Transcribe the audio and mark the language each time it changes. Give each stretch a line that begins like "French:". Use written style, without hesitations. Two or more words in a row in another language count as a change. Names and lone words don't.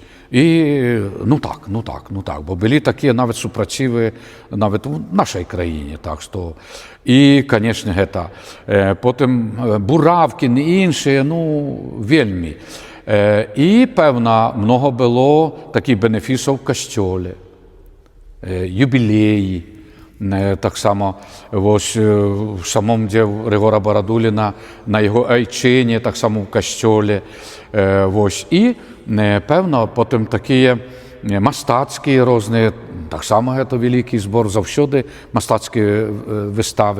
Belarusian: І ну так, бо былі такія нават супрацівы нават у нашай краіне, так што і, канешне, гэта. Потым Буравкін і іншыя, ну, вельмі. І, пэвна, много было такіх бенефісаў в касцёле, юбілеі.
Ukrainian: Так само ось в самому де Григора Барадуліна, на його айчині, так само в костьолі. Ось. І, певно, потім такі мастацькі різні, так само це великий збор, завжди мастацькі вистави.